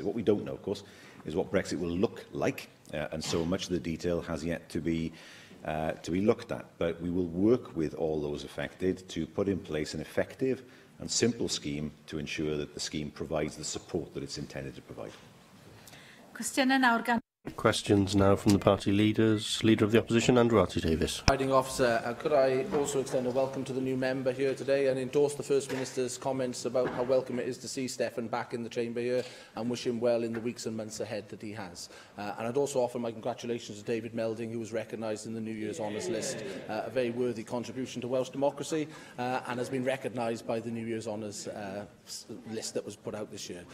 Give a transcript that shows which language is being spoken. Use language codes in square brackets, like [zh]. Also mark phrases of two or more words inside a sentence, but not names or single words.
[en] What we don't know, of course, is what Brexit will look like, and so much of the detail has yet to be looked at. But we will work with all those affected to put in place an effective and simple scheme to ensure that the scheme provides the support that it's intended to provide. [cy] Cwestiynau nawr gan [en] Questions now from the party leaders. Leader of the Opposition, Andrew Arty-Davies. Presiding Officer, could I also extend a welcome to the new member here today and endorse the First Minister's comments about how welcome it is to see Stefan back in the chamber here and wish him well in the weeks and months ahead that he has. And I'd also offer my congratulations to David Melding, who was recognised in the New Year's Honours list, a very worthy contribution to Welsh democracy and has been recognised by the New Year's Honours list that was put out this year.